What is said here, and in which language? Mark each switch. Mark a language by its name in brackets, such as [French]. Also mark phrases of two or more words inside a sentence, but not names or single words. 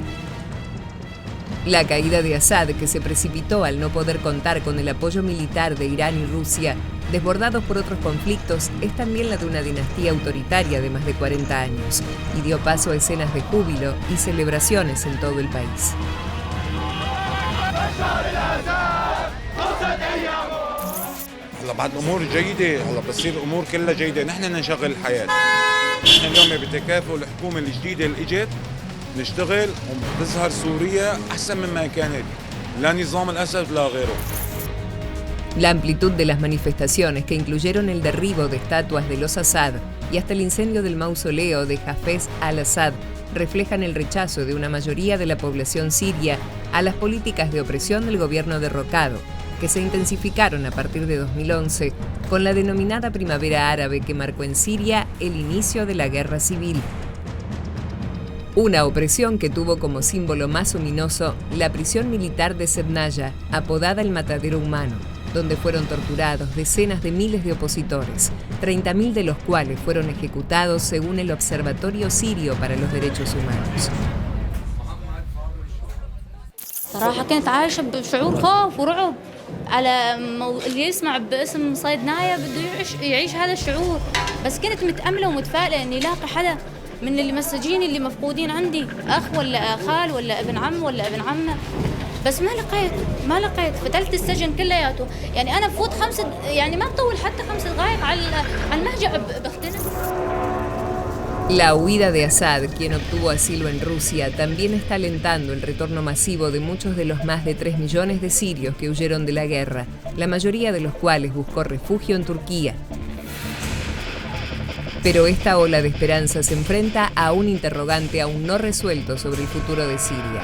[Spanish] La caída de Assad, que se precipitó al no poder contar con el apoyo militar de Irán y Rusia, desbordados por otros conflictos, es también la de una dinastía autoritaria de más de 40 años y dio paso a escenas de júbilo y celebraciones en todo el país. [Arabic] هلا بعد امور جيده هلا بتصير امور كلها جيده نحن نشغل الحياه نحن اليوم بتكافؤ الحكومه الجديده اللي اجت نشتغل وتظهر سوريا احسن مما كانت لا نظام الاسد لا غيره. [Spanish] La amplitud de las manifestaciones, que incluyeron el derribo de estatuas de los Assad y hasta el incendio del mausoleo de Hafez al-Assad, reflejan el rechazo de una mayoría de la población siria a las políticas de opresión del gobierno derrocado, que se intensificaron a partir de 2011 con la denominada Primavera Árabe que marcó en Siria el inicio de la guerra civil. Una opresión que tuvo como símbolo más ominoso la prisión militar de Sebnaya, apodada el Matadero Humano, donde fueron torturados decenas de miles de opositores, 30.000 de los cuales fueron ejecutados según el Observatorio Sirio para los Derechos Humanos. [Arabic] صراحة كنت عايشة بشعور خوف ورعب على اللي يسمع باسم صيدنايا بده يعيش هذا الشعور، بس كنت متأملة ومتفائلة إني لاقي حدا من اللي مسجين اللي مفقودين عندي، أخ ولا خال ولا ابن عم ولا ابن عمة، بس ما لقيت فتلت السجن كلياته، يعني أنا بفوت يعني ما بطول حتى 5 دقائق على المهجع بختنق. [Spanish] La huida de Assad, quien obtuvo asilo en Rusia, también está alentando el retorno masivo de muchos de los más de 3 millones de sirios que huyeron de la guerra, la mayoría de los cuales buscó refugio en Turquía. Pero esta ola de esperanza se enfrenta a un interrogante aún no resuelto sobre el futuro de Siria.